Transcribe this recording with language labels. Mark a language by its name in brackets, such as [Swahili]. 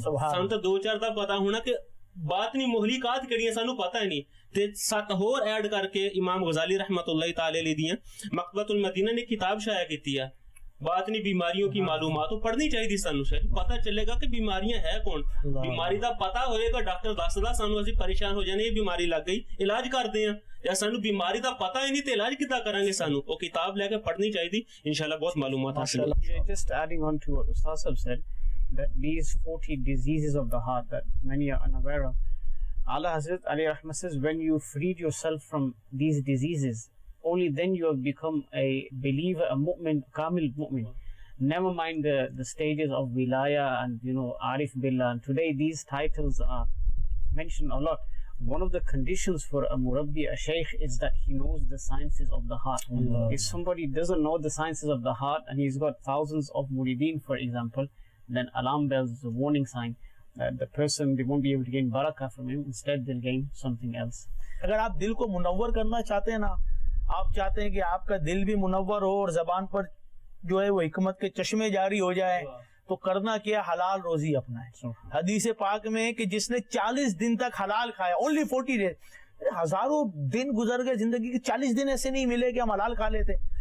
[Punjabi] ਸਾਨੂੰ ਤਾਂ 2-4 ਦਾ ਪਤਾ ਹੋਣਾ ਕਿ ਬਾਤਨੀ ਮੁਹਲਿਕਾਤ ਕਿਹੜੀਆਂ ਸਾਨੂੰ ਪਤਾ ਹੀ ਨਹੀਂ, ਤੇ 7 ਹੋਰ ਐਡ ਕਰਕੇ ਇਮਾਮ ਗਜ਼ਾਲੀ ਰਹਿਮਤੁल्लाह ਤਾਲਾ ਅਲੈਹ ਦੀਆਂ ਮਕਤਬਤੁਲ ਮਦੀਨਾ ਨੇ ਕਿਤਾਬ ਸ਼ਾਇਆ ਕੀਤੀ ਆ ਬਾਤਨੀ [Hindi] बीमारियों की मालूमात। [Punjabi] ਪੜ੍ਹਨੀ ਚਾਹੀਦੀ ਸਾਨੂੰ, ਸ਼ਾਇਦ ਪਤਾ ਚੱਲੇਗਾ ਕਿ ਬਿਮਾਰੀਆਂ ਹੈ ਕੌਣ। ਬਿਮਾਰੀ ਦਾ ਪਤਾ ਹੋਏਗਾ, ਡਾਕਟਰ ਦੱਸਦਾ ਸਾਨੂੰ, ਅਸੀਂ ਪਰੇਸ਼ਾਨ ਹੋ ਜਾਣੇ ਇਹ ਬਿਮਾਰੀ ਲੱਗ ਗਈ, ਇਲਾਜ ਕਰਦੇ ਆ। ਜਾਂ ਸਾਨੂੰ ਬਿਮਾਰੀ ਦਾ ਪਤਾ ਹੀ ਨਹੀਂ ਤੇ ਇਲਾਜ ਕਿੱਦਾਂ ਕਰਾਂਗੇ? ਸਾਨੂੰ ਉਹ ਕਿਤਾਬ ਲੈ ਕੇ ਪੜ੍ਹਨੀ ਚਾਹੀਦੀ, ਇਨਸ਼ਾਅੱਲਾਹ ਬਹੁਤ ਮਾਲੂਮਾਤ ਹਾਸਿਲ ਹੋਗੀ। [English] Just adding on to what Ustaz Sahab said, that these 40 diseases of the heart that many are unaware of, Allah Hazrat Ali Rahmat says, when you freed yourself from these diseases, only then you have become a believer, a mu'min, kamil mu'min. Never mind the stages of wilaya and arif billah. And today these titles are mentioned a lot. One of the conditions for a murabbi, a shaykh, is that he knows the sciences of the heart. If somebody doesn't know the sciences of the heart and he's got thousands of murideen, for example, then alarm bells is a warning sign that the person, they won't be able to gain barakah from him. Instead they'll gain something else. [Hindi] अगर आप दिल को मुनव्वर करना चाहते हैं ना, आप चाहते हैं कि आपका दिल भी मुनव्वर हो और जबान पर जो है वो हिकमत के चश्मे जारी हो जाए, तो करना क्या? हलाल रोजी अपनाए। हदीस पाक में कि जिसने 40 दिन तक हलाल खाया, [English] only 40 days, [Hindi] हजारों दिन गुजर गए जिंदगी के, 40 दिन ऐसे नहीं मिले कि हम हलाल खा लेते।